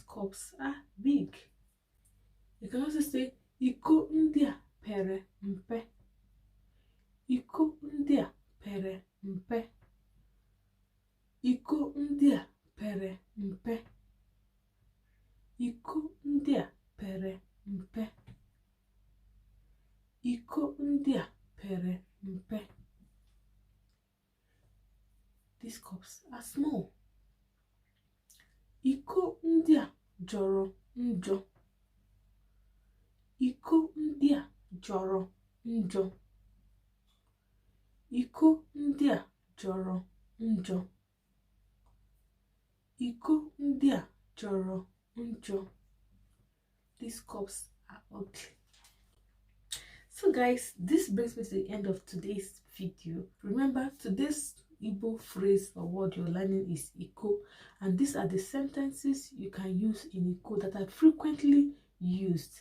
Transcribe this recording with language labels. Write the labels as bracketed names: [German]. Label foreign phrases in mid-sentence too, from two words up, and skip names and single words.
[English] cups are big. You can also say [Igbo] iko ndia pere mpe. Iko ndia pere mpe. Iko ndia pere mpe. Iko ndia pere mpe. Iko ndia pere mpe. [English] These cups are small. [Igbo] Iko ndia joro njọ. Iko ndia joro njọ. Iko ndia joro njọ. Iko ndia joro njọ. [English] These cups are ugly. So guys, this brings me to the end of today's video. Remember, today's Igbo phrase or word you're learning is Iko, and these are the sentences you can use in Iko that are frequently used.